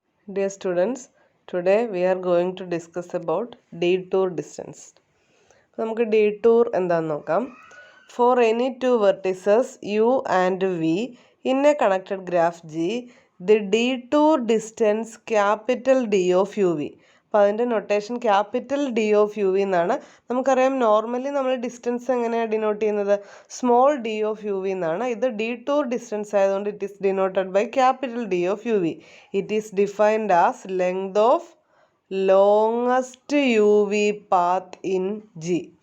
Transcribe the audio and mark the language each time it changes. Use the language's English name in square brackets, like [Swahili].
[English] Dear students, today we are going to discuss about detour distance. [Malayalam] നമുക്ക് detour എന്താണെന്ന് നോക്കാം. [English] For any two vertices u and v in a connected graph G, the detour distance capital D of uv. [Malayalam] അപ്പോൾ അതിൻ്റെ notation capital D of U V എന്നാണ്. നമുക്കറിയാം normally നമ്മൾ distance എങ്ങനെയാണ് denote ചെയ്യുന്നത്, small D of U V എന്നാണ്. ഇത് ഡീടൂർ distance ആയതുകൊണ്ട് [English] It is denoted by capital D of U V. It is defined as length of longest U V path in G.